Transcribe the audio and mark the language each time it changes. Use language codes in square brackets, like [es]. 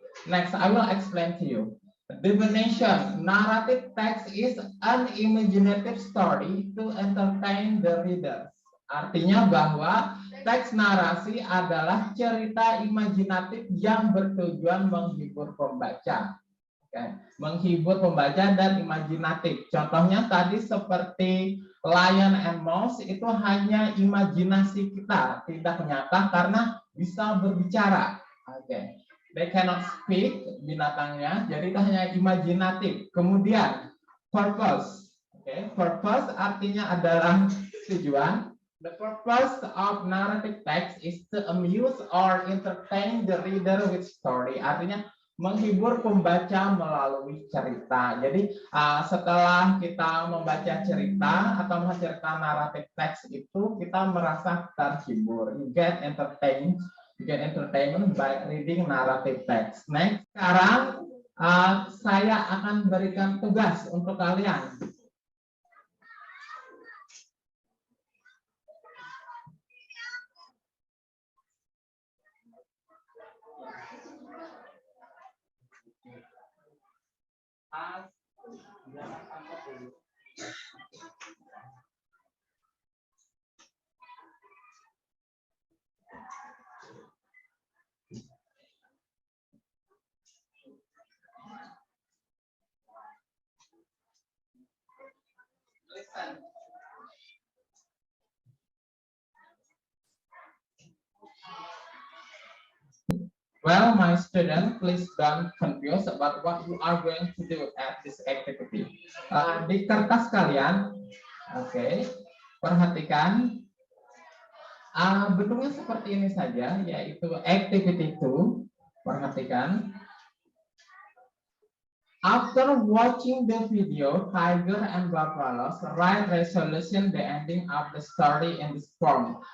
[en] Next, I will explain to you. Definition: narrative text is an imaginative story to entertain the reader. [id] Artinya bahwa teks narasi adalah cerita imajinatif yang bertujuan menghibur pembaca. Okay. Menghibur pembaca dan imajinatif. Contohnya tadi seperti Lion and Mouse itu hanya imajinasi kita, tidak nyata karena bisa berbicara. Okay. [en] They cannot speak, [id] binatangnya, jadi itu hanya imajinatif. Kemudian purpose. Okay. Purpose artinya adalah tujuan. [en] The purpose of narrative text is to amuse or entertain the reader with story. [id] Artinya menghibur pembaca melalui cerita. Jadi setelah kita membaca cerita atau cerita narrative text itu kita merasa terhibur. [en] You get entertained. You get entertainment by reading narrative text. [id] Next, sekarang saya akan berikan tugas untuk kalian. [en] Listen. Well, my student, please don't confuse about what you are going to do at this activity. [id] Di kertas kalian, oke, perhatikan bentuknya seperti ini saja, yaitu activity 2. Perhatikan. [en] After watching the video, Tiger and Buffaloes write resolution the ending of the story in this form.